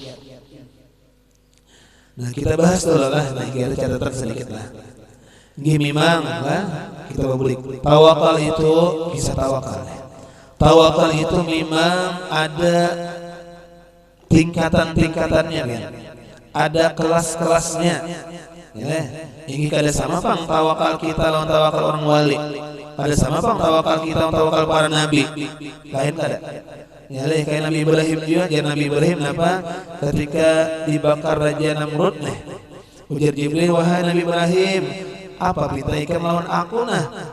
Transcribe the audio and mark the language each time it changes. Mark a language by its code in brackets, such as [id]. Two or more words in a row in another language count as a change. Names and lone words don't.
[id] Nah kita bahas dulu lah, nah kita catatan sedikit lah. Gini memang lah kita publik. Tawakal itu kisah tawakal. Tawakal itu memang ada tingkatan-tingkatannya kan. Ada kelas-kelasnya. Ya, [bjn] ini kada sama pang tawakal kita lawan tawakal orang wali. Kada sama pang tawakal kita lawan tawakal para nabi. Lain kada. [id] Ya leh kayak Nabi Ibrahim juga, ya Nabi Ibrahim apa? [bjn] Ketika dibakar Raja Namrud nih, ujar Jibril, wahai Nabi Ibrahim, apa pinta ikam lawan aku nah?